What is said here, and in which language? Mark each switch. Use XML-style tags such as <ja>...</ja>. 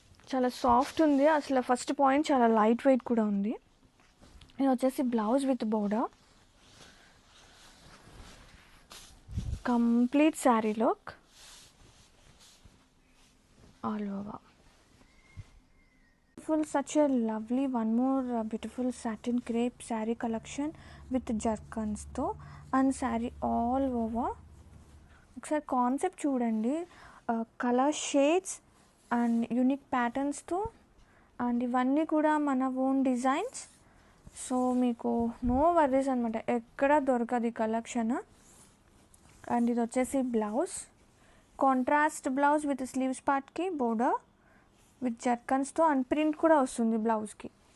<te>చాలా సాఫ్ట్ ఉంది. అసలు ఫస్ట్ పాయింట్ చాలా లైట్ వెయిట్ కూడా ఉంది. ఇది వచ్చేసి blouse with border, complete sari look all over.</te> <en>Such a lovely one more beautiful satin crepe saree collection with jerkins తో and sari all over.</en> <te>ఒకసారి కాన్సెప్ట్ చూడండి, colour shades and unique ప్యాటర్న్స్తో and ఇవన్నీ కూడా మన ఓన్ డిజైన్స్. సో మీకు no worries అనమాట, ఎక్కడ దొరకదు ఈ కలెక్షన్. అండ్ ఇది వచ్చేసి blouse, contrast blouse with sleeves పార్ట్కి బోర్డర్ విత్ జర్కన్స్తో అండ్ ప్రింట్ కూడా వస్తుంది బ్లౌజ్కి.</te>